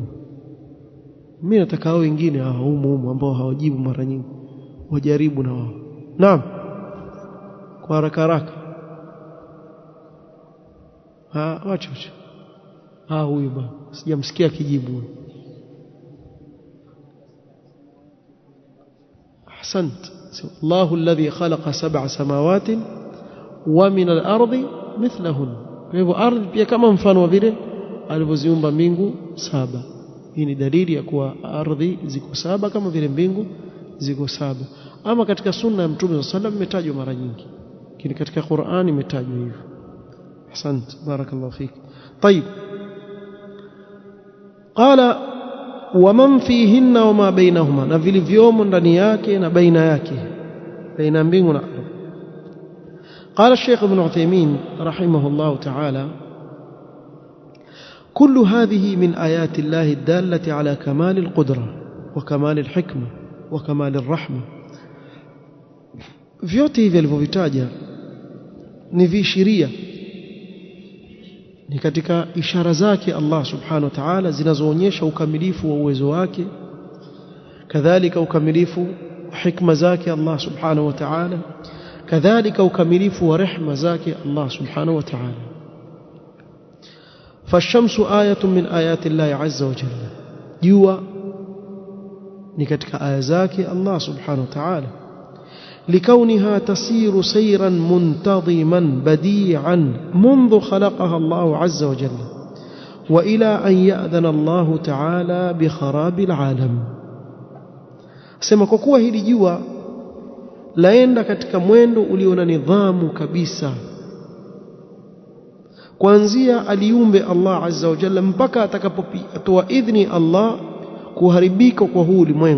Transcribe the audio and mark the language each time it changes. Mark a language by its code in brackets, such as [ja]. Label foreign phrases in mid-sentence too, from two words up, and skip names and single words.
[sw] Mimi nataka hao wengine humu ambao hawajibu mara nyingi wajaribu na wao. Naam, kwa haraka haraka. Wacha huyu bwana sijamsikia kijibu. Ahsant. [ar] الله الذي خلق 7 سماوات ومن الأرض مثلهن. [sw] Kwa hivyo ardhi pia kama mfano wa vile alivyoziumba mbingu 7. Hii ni dalili ya kuwa ardhi ziko 7 kama vile mbingu ziko 7. Ama katika sunna ya Mtume [ar] صلى الله عليه وسلم [sw] imetajwa mara nyingi, lakini katika Qur'ani imetajwa hivyo. [ar] أحسنت، بارك الله فيك. طيب, قال ومن فيهن وما بينهما, [sw] na vilivyomo ndani yake na baina yake, baina mbingu na ardhi. [ar] قال الشيخ ابن عثيمين رحمه الله تعالى: كل هذه من آيات الله الدالة على كمال القدرة وكمال الحكمة وكمال الرحمة. [sw] vyote hivi alivyovitaja ni vishiria, ni katika ishara zake Allah [ar] سبحانه وتعالى [sw] zinazoonyesha ukamilifu wa uwezo wake kadhalika ukamilifu hikma zake Allah [ar] سبحانه وتعالى, [sw] kadhalika ukamilifu wa rehema zake Allah [ar] سبحانه وتعالى. فالشمس آية من آيات الله عز وجل. [sw] jua ni katika aya zake Allah [ar] سبحانه وتعالى, لكونها تسير سيرا منتظما بديعا منذ خلقها الله عز وجل وإلى أن يأذن الله تعالى بخراب العالم. [sw] sema kwa kuwa hili jua laenda katika mwendo ulio na nidhamu kabisa kuanzia aliumbe Allah [ar] عز وجل [sw] mpaka atakapotoa idhni Allah kuharibika kwa huu ulimwengu.